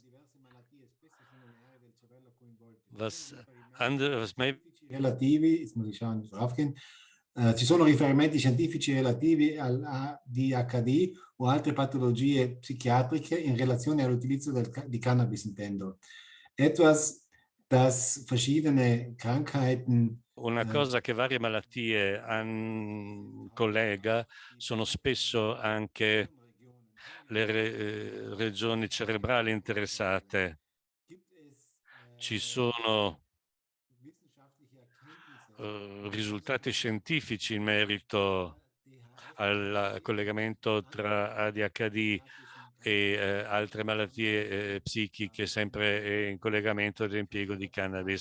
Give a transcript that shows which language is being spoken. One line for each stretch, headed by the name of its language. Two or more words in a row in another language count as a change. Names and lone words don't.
Italian: Relativi, ci sono riferimenti scientifici relativi all'ADHD o altre patologie psichiatriche in relazione all'utilizzo di Cannabis, intendo.
German: Etwas, das verschiedene Krankheiten.
Italian: Una cosa che varie malattie collega sono spesso anche le regioni cerebrali interessate. Ci sono risultati scientifici in merito al collegamento tra ADHD e altre malattie psichiche, sempre in collegamento all'impiego di cannabis.